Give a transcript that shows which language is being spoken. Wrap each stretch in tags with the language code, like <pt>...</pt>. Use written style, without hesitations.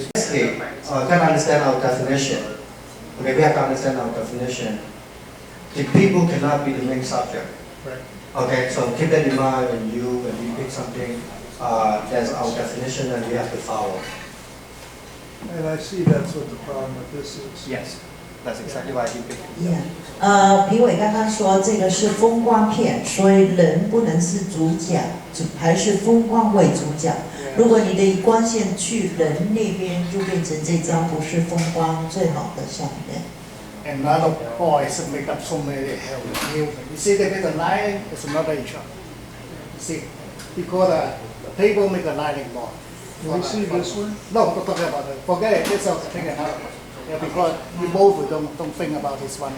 <en>Okay, can understand our definition. Okay, we have to understand our definition. The people cannot be the main subject. Right. Okay, so keep that in mind when you pick something. That's our definition, and we have to follow. And I see that's what the problem with this is. Yes, that's exactly why you pick. Yeah.</en> <zh>评委刚刚说这个是风光片，所以人不能是主角，还是风光为主角。如果你的光线去人那边，就变成这张不是风光最好的相片。</zh> <en>And a lot of boys make up so many hell. You see, they make a line, it's another issue. You see, because the people make a lining more. Can we see this one? No, don't talk about it. Forget it. It's okay. Take another one. Yeah, because you both don't think about this one.</en>